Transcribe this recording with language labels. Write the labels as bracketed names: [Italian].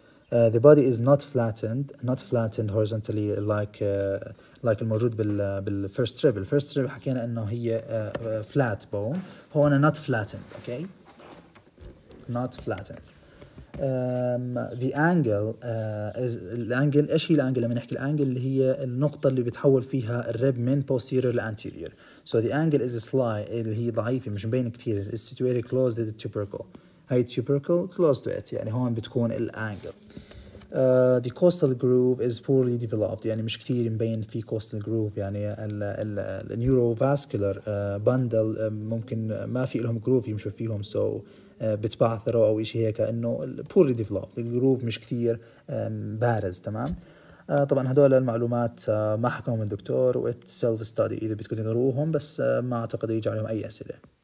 [English] The body is not flattened horizontally like [Arabic] الموجود [English] بالfirst rib. الfirst rib [Arabic] حكينا إنه هي [English] flat bone. [Arabic] هون [English] not flattened, okay? Not flattened. The angle is الانجل. [Arabic] ايش هي الانجل؟ لما نحكي الانجل اللي هي النقطة اللي بتحول فيها الرب من posterior ل anterior. [English] So the angle is a slight [Arabic] اللي هي ضعيفة مش مبينة كتير. [English] It's situated close to the tubercle. [Arabic] هاي [English] tubercle close to it. [Arabic] يعني هون بتكون الانجل. [English] The coastal groove is poorly developed. [Arabic] يعني مش كتير مبين في coastal groove. يعني ال neurovascular bundle ممكن ما في لهم groove يمشوا فيهم. So بتبعثروا أو إشي هيك إنه [English] poorly developed. [Arabic] الجروف مش كتير بارز. تمام. طبعا هدول المعلومات ما حكاهم الدكتور و [English] it's self study [Arabic] إذا بدكم تقروهم، بس ما أعتقد يجي عليهم أي أسئلة.